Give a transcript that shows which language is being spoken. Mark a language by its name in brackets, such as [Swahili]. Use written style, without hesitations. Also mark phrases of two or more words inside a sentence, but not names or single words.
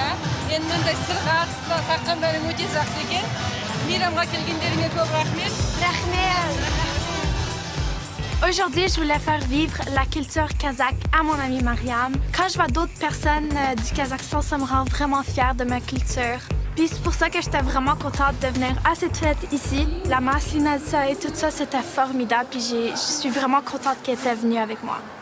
[Kazakh] Енді мындай сырға таққандарың өте жақсы екен. Мейрамға келгендеріңе көп рахмет. [French] Aujourd'hui, je voulais faire vivre la culture kazakh à mon amie Mariam. Quand je vois d'autres personnes du Kazakhstan, ça me rend vraiment fière de ma culture. Puis c'est pour ça que j'étais vraiment contente de venir à cette fête ici. La Maslinadsa et tout ça, c'était formidable. Puis je suis vraiment contente qu'elle était venue avec moi.